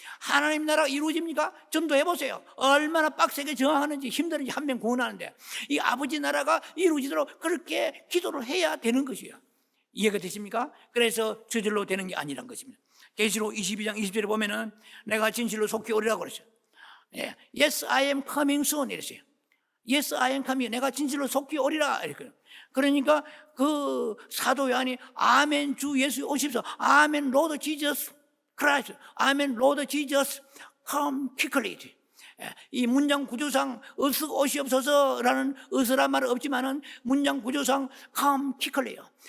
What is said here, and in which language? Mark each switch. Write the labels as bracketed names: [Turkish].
[Korean] 하나님 나라가 이루어집니까? 전도해 보세요. 얼마나 빡세게 저항하는지 힘든지 한 명 구원하는데 이 아버지 나라가 이루어지도록 그렇게 기도를 해야 되는 것이에요. 이해가 되십니까? 그래서 저절로 되는 게 아니란 것입니다. 계시록 22장 20절에 보면은 내가 진실로 속히 오리라고 그랬어요. [English] 예, Yes, I am coming soon [Korean] 이랬어요. [English] Yes, I am coming. [Korean] 내가 진실로 속히 오리라 이렇게. 그러니까 그 사도 요한이 아멘 주 예수 오십시오. [English] 아멘 로드 지저스 크라이스트. 아멘 로드 지저스 come quickly. [Korean] 이 문장 구조상 어서 오시옵소서라는 어서란 말은 없지만은 문장 구조상 [English] come quickly [Korean] 요.